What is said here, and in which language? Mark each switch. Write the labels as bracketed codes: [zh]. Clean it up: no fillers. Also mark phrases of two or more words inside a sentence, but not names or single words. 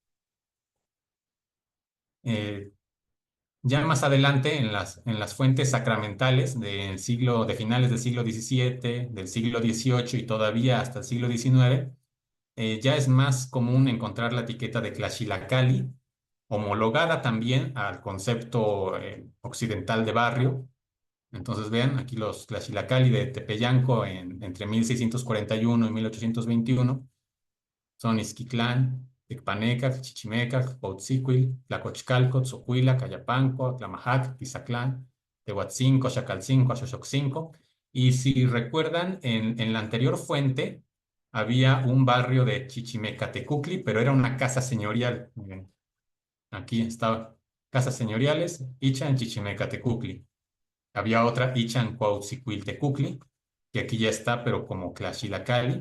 [es] Ya más adelante, en las fuentes sacramentales de finales del siglo XVII, del siglo XVIII y todavía hasta el siglo XIX, ya es más común encontrar la etiqueta de Tlaxilacali, homologada también al concepto occidental de barrio. Entonces vean, aquí los Tlaxilacali de Tepeyanco entre 1641 y 1821 son Izquitlán, Tecpanecac, Chichimecac, Cuauhtzicuil, Tlacochcalco, Tzocuilac, Ayapanco, Aclamajac, Tizatlán, Tehuatzinco, Xacalcinco, Axoxoxinco. Y si recuerdan, en la anterior fuente había un barrio de Chichimecatecucli, pero era una casa señorial. Miren, aquí estaba, casas señoriales, Ichan Chichimecatecucli. Había otra, Ichan Cuauhxicuiltecucli, que aquí ya está, pero como Tlaxilacali.